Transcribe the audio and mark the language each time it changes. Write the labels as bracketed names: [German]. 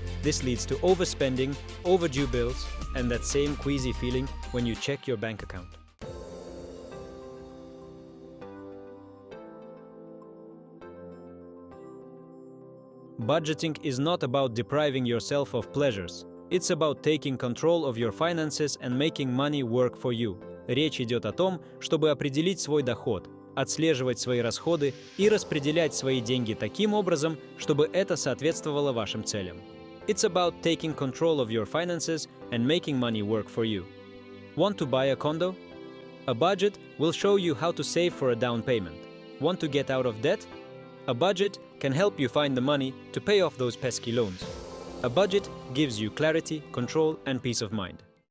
[English] This leads to overspending, overdue bills, and that same queasy feeling when you check your bank account. Budgeting is not about depriving yourself of pleasures. It's about taking control of your finances and making money work for you. [Russian] Речь идет о том, чтобы определить свой доход, отслеживать свои расходы и распределять свои деньги таким образом, чтобы это соответствовало вашим целям. [English] It's about taking control of your finances and making money work for you. Want to buy a condo? A budget will show you how to save for a down payment. Want to get out of debt? A budget can help you find the money to pay off those pesky loans. A budget gives you clarity, control, and peace of mind.